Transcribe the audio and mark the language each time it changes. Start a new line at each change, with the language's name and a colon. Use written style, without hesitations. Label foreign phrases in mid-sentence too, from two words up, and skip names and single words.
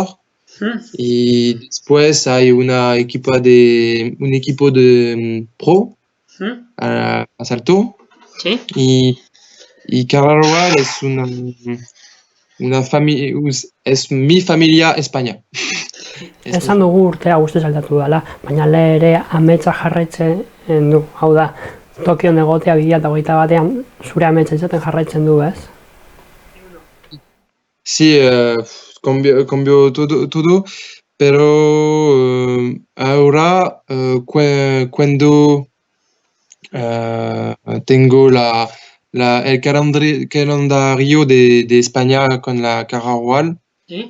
Spanish: Y después hay un equipo de pro a salto. ¿Sí? Y Carnaval es una familia, es mi familia España.
Basque: Esan dugu urtea guztiz aldatu dela, baina ere ametsa jarraitzen du. Hau da, Tokion egotea 2021 zure ametsa izaten jarraitzen du, ez?
Spanish: Sí, cambió todo, pero ahora cuando tengo el calendario de España con la Carnaval, ¿sí?